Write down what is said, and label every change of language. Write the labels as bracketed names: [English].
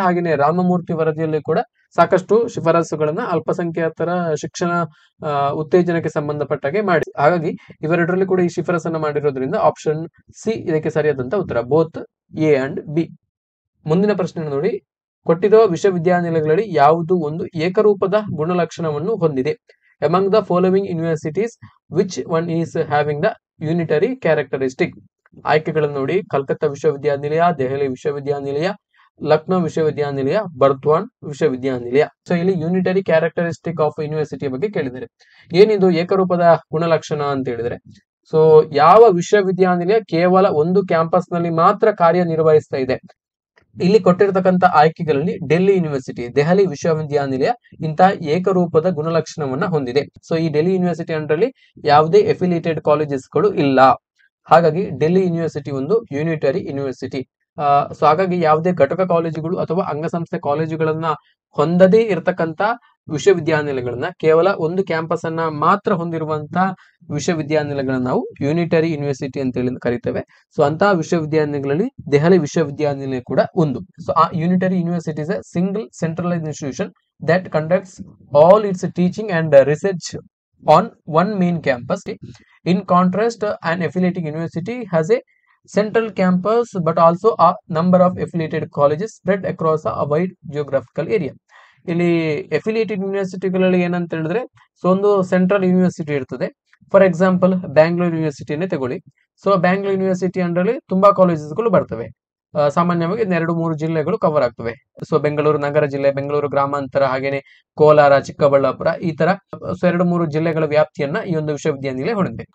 [Kannada] ಹಾಗೆಯೇ ರಾಮಮೂರ್ತಿ ವರದಿಯಲ್ಲಿ ಕೂಡ ಸಾಕಷ್ಟು ಶಿಫಾರಸುಗಳನ್ನ ಅಲ್ಪಸಂಖ್ಯಾತರ ಶಿಕ್ಷಣ ಉತ್ತೇಜನಕ್ಕೆ ಸಂಬಂಧಪಟ್ಟಾಗೆ ಮಾಡಿ. ಹಾಗಾಗಿ ಇವೆರಡರಲ್ಲಿ ಕೂಡ ಈ ಶಿಫಾರಸನ್ನ ಮಾಡಿರೋದ್ರಿಂದ ಆಪ್ಷನ್ ಸಿ ಇದಕ್ಕೆ ಸರಿಯಾದಂತ ಉತ್ತರ, [English] Both A and B. [Kannada] ಮುಂದಿನ ಪ್ರಶ್ನೆ ನೋಡಿ, ಕೊಟ್ಟಿರುವ ವಿಶ್ವವಿದ್ಯಾನಿಲಯಗಳಲ್ಲಿ ಯಾವುದು ಒಂದು ಏಕರೂಪದ ಗುಣಲಕ್ಷಣವನ್ನು ಹೊಂದಿದೆ? [English] Among the following universities, which one is having the unitary characteristic? [Kannada] ಆಯ್ಕೆಗಳನ್ನು ನೋಡಿ, ಕಲ್ಕತ್ತಾ ವಿಶ್ವವಿದ್ಯಾನಿಲಯ, ದೆಹಲಿ ವಿಶ್ವವಿದ್ಯಾನಿಲಯ, ಲಕ್ನೋ ವಿಶ್ವವಿದ್ಯಾನಿಲಯ, ಬರ್ದ್ವಾನ್ ವಿಶ್ವವಿದ್ಯಾನಿಲಯ. ಸೊ ಇಲ್ಲಿ ಯೂನಿಟರಿ ಕ್ಯಾರೆಕ್ಟರಿಸ್ಟಿಕ್ ಆಫ್ ಯೂನಿವರ್ಸಿಟಿ ಬಗ್ಗೆ ಕೇಳಿದರೆ, ಏನಿದು ಏಕರೂಪದ ಗುಣಲಕ್ಷಣ ಅಂತ ಹೇಳಿದ್ರೆ, ಸೊ ಯಾವ ವಿಶ್ವವಿದ್ಯಾನಿಲಯ ಕೇವಲ ಒಂದು ಕ್ಯಾಂಪಸ್ ನಲ್ಲಿ ಮಾತ್ರ ಕಾರ್ಯನಿರ್ವಹಿಸ್ತಾ ಇದೆ? ಇಲ್ಲಿ ಕೊಟ್ಟಿರತಕ್ಕಂತ ಆಯ್ಕೆಗಳಲ್ಲಿ ಡೆಲ್ಲಿ ಯೂನಿವರ್ಸಿಟಿ, ದೆಹಲಿ ವಿಶ್ವವಿದ್ಯಾನಿಲಯ ಇಂತಹ ಏಕರೂಪದ ಗುಣಲಕ್ಷಣವನ್ನ ಹೊಂದಿದೆ. ಸೊ ಈ ಡೆಲ್ಲಿ ಯೂನಿವರ್ಸಿಟಿ ಅಂಡರಲ್ಲಿ ಯಾವುದೇ ಎಫಿಲಿಯೇಟೆಡ್ ಕಾಲೇಜಸ್ಗಳು ಇಲ್ಲ. ಹಾಗಾಗಿ ಡೆಲ್ಲಿ ಯೂನಿವರ್ಸಿಟಿ ಒಂದು ಯೂನಿಟರಿ ಯೂನಿವರ್ಸಿಟಿ. ಸೊ ಹಾಗಾಗಿ ಯಾವುದೇ ಘಟಕ ಕಾಲೇಜುಗಳು ಅಥವಾ ಅಂಗಸಂಸ್ಥೆ ಕಾಲೇಜುಗಳನ್ನ ಹೊಂದದೇ ಇರತಕ್ಕಂತ ವಿಶ್ವವಿದ್ಯಾನಿಲಯಗಳನ್ನ, ಕೇವಲ ಒಂದು ಕ್ಯಾಂಪಸ್ ಅನ್ನ ಮಾತ್ರ ಹೊಂದಿರುವಂತಹ ವಿಶ್ವವಿದ್ಯಾನಿಲಯಗಳನ್ನ ನಾವು ಯೂನಿಟರಿ ಯೂನಿವರ್ಸಿಟಿ ಅಂತ ಹೇಳಿ ಕರಿತೇವೆ. ಸೊ ಅಂತಹ ವಿಶ್ವವಿದ್ಯಾನಿಲಯಗಳಲ್ಲಿ ದೆಹಲಿ ವಿಶ್ವವಿದ್ಯಾನಿಲಯ ಕೂಡ ಒಂದು. [English] So ಆ unitary university is a single centralised institution that conducts all its teaching and research on one main campus. In contrast, an affiliating university has a central campus but also a number of affiliated colleges spread across a wide geographical area. [Kannada] ಇಲ್ಲಿ ಎಫಿಲಿಯೇಟೆಡ್ ಯೂನಿವರ್ಸಿಟಿಗಳಲ್ಲಿ ಏನಂತ ಹೇಳಿದ್ರೆ, so ಒಂದು central university ಇರ್ತದೆ. [English] for example [Kannada] Bangalore ಯೂನಿವರ್ಸಿಟಿಯನ್ನೇ ತಗೊಳ್ಳಿ. So Bangalore university ಅಂಡರಲ್ಲಿ ತುಂಬಾ ಕಾಲೇಜಸ್ಗಳು ಬರ್ತವೆ. ಸಾಮಾನ್ಯವಾಗಿ 2-3 ಜಿಲ್ಲೆಗಳು ಕವರ್ ಆಗ್ತವೆ. ಸೊ ಬೆಂಗಳೂರು ನಗರ ಜಿಲ್ಲೆ, ಬೆಂಗಳೂರು ಗ್ರಾಮಾಂತರ, ಹಾಗೇನೆ ಕೋಲಾರ, ಚಿಕ್ಕಬಳ್ಳಾಪುರ, ಈ ತರ 2-3 ಜಿಲ್ಲೆಗಳ ವ್ಯಾಪ್ತಿಯನ್ನ ಈ ಒಂದು ವಿಶ್ವವಿದ್ಯಾನಿಲಯ ಹೊಂದಿದೆ.